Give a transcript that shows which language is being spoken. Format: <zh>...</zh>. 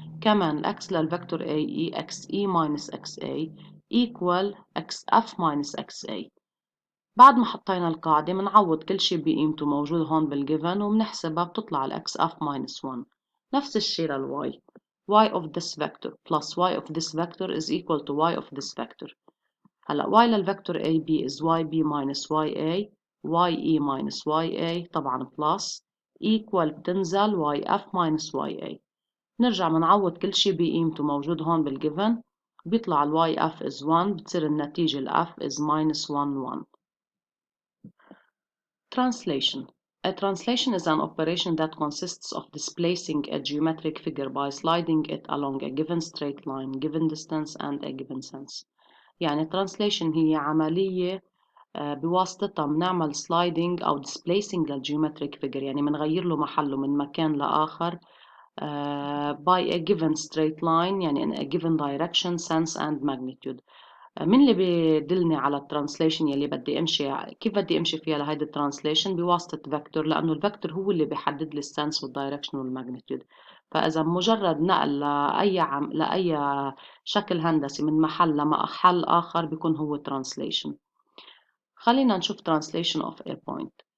<ar>كمان الإكس للفيكتور AE</ar> <en>XE minus XA equal XF minus XA.</en> <ar>بعد ما حطينا القاعدة بنعوض كل شي بقيمته موجود هون بالجيفن وبنحسبها، بتطلع ال XF</ar> <en>minus 1.</en> <ar>نفس الشي للY.</ar> <en>Y of this vector plus Y of this vector is equal to Y of this vector.</en> <ar>هلا</ar> <en>y للفيكتور AB is YB minus YA YE minus YA</en> <ar>طبعا</ar> <en>plus equal</en> <ar>بتنزل</ar> <en>YF minus YA.</en> <ar>نرجع منعوض كل شي بقيمته موجود هون بالجيفن، بيطلع ال YF</ar> <en>is 1،</en> <ar>بتصير النتيجة ال F</ar> <en>is minus 1 1. Translation. A translation is an operation that consists of displacing a geometric figure by sliding it along a given straight line, given distance and a given sense.</en> <ar>يعني translation هي عملية بواسطتها بنعمل sliding أو displacing للgeometric figure، يعني بنغير له محله من مكان لآخر</ar> <en>by a given straight line،</en> <ar>يعني</ar> <en>in a given direction, sense and magnitude.</en> <ar>من اللي بيدلني على الترانسليشن يلي بدي امشي كيف بدي امشي فيها لهيدي الترانسليشن؟ بواسطة فيكتور، لأنه الفيكتور هو اللي بيحدد لي السنس والدايركشن والماجنتيود. فإذا مجرد نقل لأي شكل هندسي من محل لمحل آخر بيكون هو translation. خلينا نشوف</ar> <en>translation of a point.</en>